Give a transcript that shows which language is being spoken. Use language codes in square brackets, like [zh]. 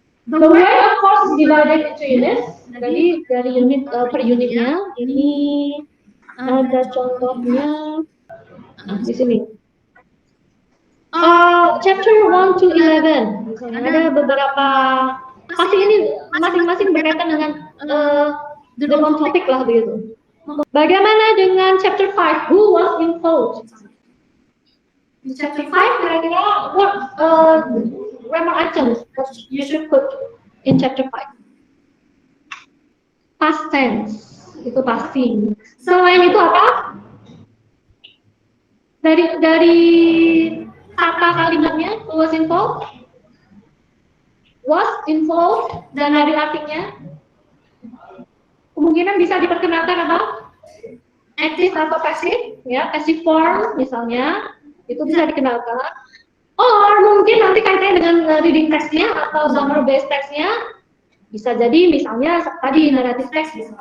[en] The way of course is divided into units. [id] Jadi dari unit per unitnya ini ada contohnya di sini. Chapter 1 to 11. Misalnya ada beberapa, pasti ini masing-masing berkaitan dengan [en] the one topic [id] lah begitu. Bagaimana dengan chapter 5? [en] Who was involved? [id] Di chapter 5 kira-kira [en] what grammar items that you should put in chapter 5? [id] Past tense, itu pasti. Selain itu apa? Dari kata kalimatnya, [en] who was involved? [id] Was involved, dan dari artinya kemungkinan bisa diperkenalkan apa? Active atau passive, ya, passive form misalnya, itu bisa dikenalkan. [en] Or [id] mungkin nanti kaitannya dengan reading text-nya atau genre based text-nya, bisa jadi misalnya tadi narrative text.